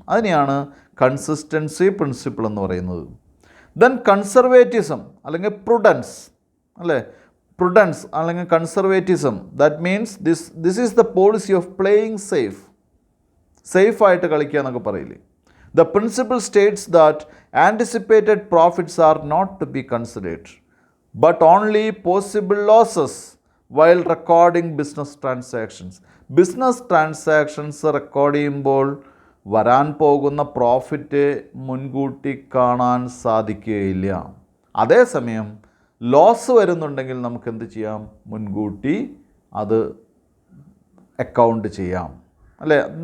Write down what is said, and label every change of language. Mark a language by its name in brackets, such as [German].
[Malayalam] അതിനെയാണ് consistency principle എന്ന് പറയുന്നത്. ദെൻ കൺസർവേറ്റിസം അല്ലെങ്കിൽ പ്രുഡൻസ്, അല്ലേ? [English] prudence അല്ലെങ്കിൽ conservatism, that means this is the policy of playing [Malayalam] സേഫായിട്ട് കളിക്കുക എന്നൊക്കെ പറയില്ലേ. [English] The principle states that anticipated profits are not to be considered, but only possible losses while recording business transactions. [Malayalam] Business transactions record ചെയ്യുമ്പോൾ വരാൻ പോകുന്ന profit മുൻകൂട്ടി കാണാൻ സാധിക്കുകയില്ല. അതേസമയം ലോസ് വരുന്നുണ്ടെങ്കിൽ നമുക്ക് എന്ത് ചെയ്യാം, മുൻകൂട്ടി അത് അക്കൗണ്ട് ചെയ്യാം, അല്ലേ?